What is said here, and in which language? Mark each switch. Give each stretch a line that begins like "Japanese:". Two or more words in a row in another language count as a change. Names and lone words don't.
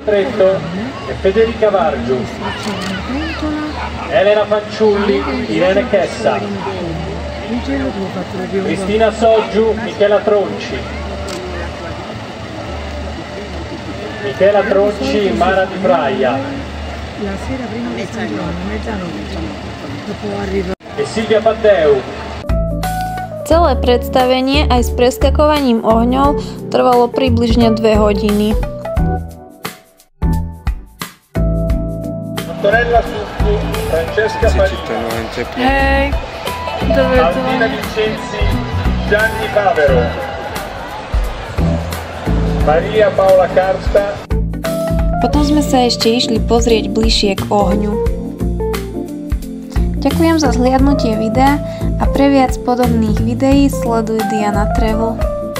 Italian: Stretto e Federica Vargiu, Elena Fanciulli, Irene Chessa, Cristina Soggiu, Michela Tronci, Mara Di Fraia e Silvia Paddeu.
Slovak: Celé predstavenie aj s preskakovaním ohňov trvalo približne 2 hodiny. Antonella Succhi, Francesca Farina, Hej, Alvina Vincenzi, Gianni Favero, Maria Paola Karsta. Potom sme sa ešte išli pozrieť bližšie k ohňu. Ďakujem za zhliadnutie videa a pre viac podobných videí sleduj Diana Travel.